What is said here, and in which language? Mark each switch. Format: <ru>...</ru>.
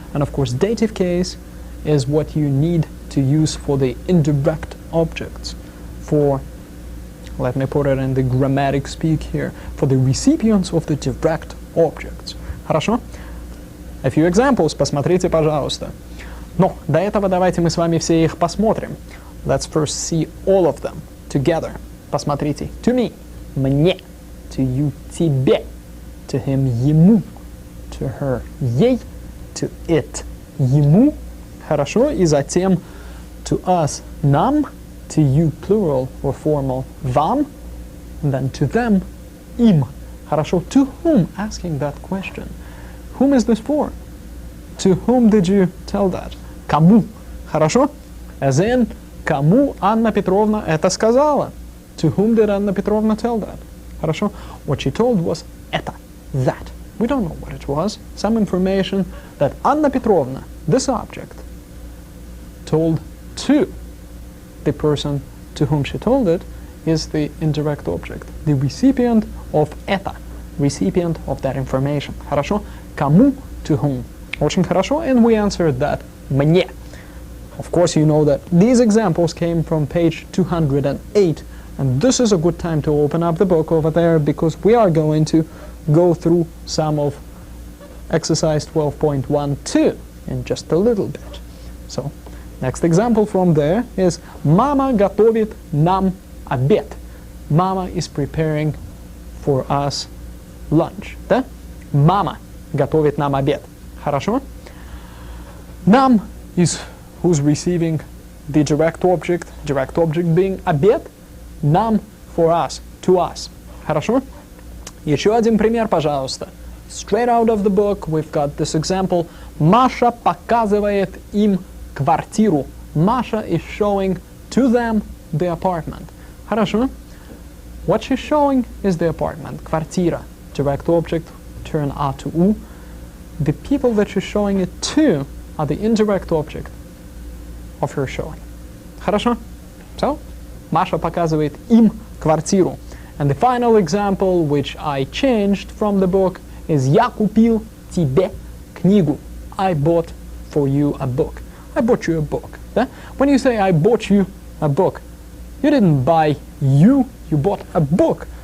<en>And of course, dative case is what you need to use for the indirect objects. For, let me put it in the grammatic speak here, for the recipients of the direct objects.</en> <ru>Хорошо?</ru> <en>A few examples,</en> <ru>посмотрите, пожалуйста. Но до этого давайте мы с вами все их посмотрим.</ru> <en>Let's first see all of them together.</en> <ru>Посмотрите.</ru> <en>To me, мне. To you, тебе. To him, ему. To her, ей. To it, ему.</en> <ru>Хорошо. И затем</ru> <en>to us, нам. To you, plural or formal, вам. And then to them, им.</en> <ru>Хорошо.</ru> <en>To whom? Asking that question. Whom is this for? To whom did you tell that?</en> <ru>Кому? Хорошо?</ru> <en>As in,</en> <ru>кому Анна Петровна это сказала?</ru> <en>To whom did Anna Petrovna tell that?</en> <ru>Хорошо?</ru> <en>What she told was это, that. We don't know what it was. Some information that Anna Petrovna, this object, told to the person to whom she told it is the indirect object. The recipient of это. Recipient of that information.</en> <ru>Хорошо? Кому?</ru> <en>To whom?</en> <ru>Очень хорошо.</ru> <en>And we answered that мне. Of course, you know that these examples came from page 208. And this is a good time to open up the book over there because we are going to go through some of exercise 12.1.2 in just a little bit. So, next example from there is Mama</en> <ru>готовит нам обед.</ru> <en>Mama is preparing for us lunch.</en> <ru>Да? Mama готовит нам обед. Хорошо?</ru> <en>Нам is who's receiving the direct object being обед. Нам for us, to us.</en> <ru>Хорошо? Еще один пример, пожалуйста.</ru> <en>Straight out of the book, we've got this example.</en> <ru>Маша показывает им квартиру.</ru> <en>Masha is showing to them the apartment.</en> <ru>Хорошо?</ru> <en>What she's showing is the apartment.</en> <ru>Квартира.</ru> <en>Direct object, turn A to U. The people that she's showing it to are the indirect object of her showing.</en> <ru>Хорошо? So, Masha показывает им квартиру.</ru> <en>And the final example, which I changed from the book, is</en> <ru>Я купил тебе книгу.</ru> <en>I bought for you a book. I bought you a book.</en> <ru>Да?</ru> <en>When you say I bought you a book, you didn't buy you bought a book.</en>